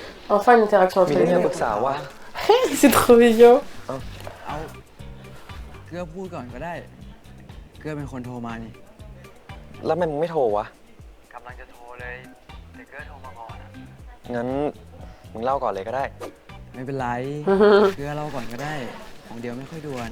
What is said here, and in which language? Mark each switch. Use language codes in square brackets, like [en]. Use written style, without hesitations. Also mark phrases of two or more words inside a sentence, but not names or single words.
[fr] Enfin une interaction [th] มี [fr] entre [th] เรื่อง [fr] les [th] จะ [fr] deux. [th] ปรึกษาว่า [fr] C'est trop mignon. [th] เอาเกลือพูดก่อนก็ได้ เกลือเป็นคนโทรมานี่ แล้วมันไม่โทรวะ กำลังจะโทรเลยแต่เกลือโทรมาก่อนอะ งั้นมึงเล่าก่อนเลยก็ได้ ไม่เป็นไร เกลือเราก่อนก็ได้ ของเดียวไม่ค่อยด่วน